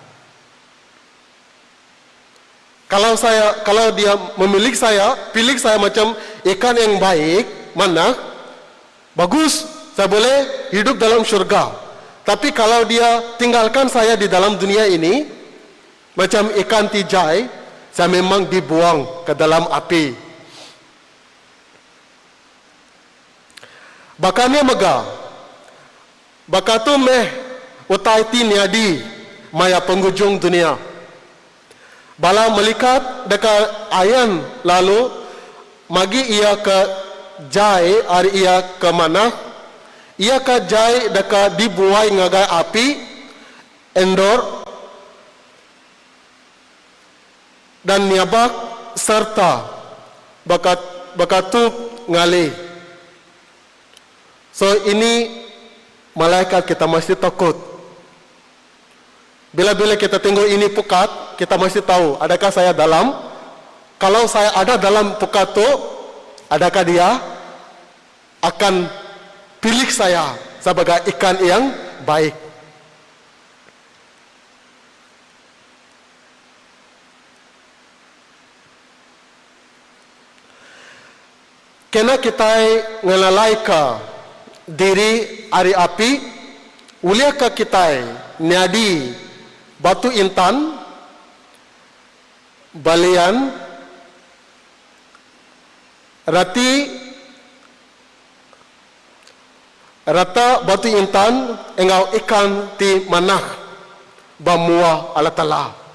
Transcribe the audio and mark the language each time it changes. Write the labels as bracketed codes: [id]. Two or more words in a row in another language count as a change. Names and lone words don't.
[ms] Kalau dia memilih saya, pilih saya macam ikan yang baik, mana bagus, saya boleh hidup dalam syurga. Tapi kalau dia tinggalkan saya di dalam dunia ini macam ikan tijai, saya memang dibuang ke dalam api. [iba] Bakanya mega, bakatu meh utai ti niadi maya penghujung dunia. Bala melikat dekat ayan lalu magi ia ke jai ari ia ke mana? Ia ke jai dekat dibuai ngagai api endor dan niabak serta bakatu ngalih. [ms] So ini malaikat kita mesti takut. Bila-bila kita tengok ini pukat, kita mesti tahu adakah saya dalam. Kalau saya ada dalam pukat itu, adakah dia akan pilih saya sebagai ikan yang baik. [iba] Kena kita ngelalaika diri ari api, uliaka kita niadi batu intan, balian, rata batu intan, engau ikan ti manah, bamua Allah Ta'ala.